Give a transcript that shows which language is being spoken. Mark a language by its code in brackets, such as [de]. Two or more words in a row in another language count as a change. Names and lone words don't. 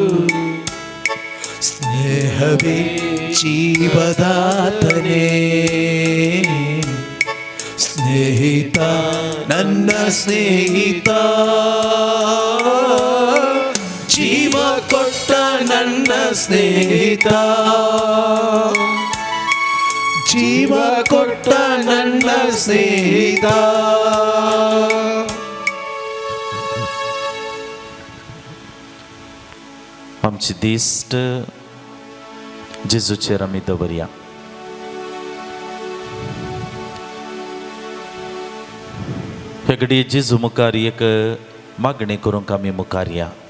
[kn] ಸ್ನೇಹವೇ ಜೀವದಾತನೇ, ಸ್ನೇಹಿತ ನನ್ನ ಸ್ನೇಹಿತ, ಜೀವ ಕೊಟ್ಟ ನನ್ನ ಸ್ನೇಹಿತ, ಜೀವ ಕೊಟ್ಟ ನನ್ನ ಸ್ನೇಹಿತ. [kok] आमची दिश्ट जेजूचेर आमी दवरया. हे घडये जेजू मुखार एक मागणी करूंक आमी मुखार या.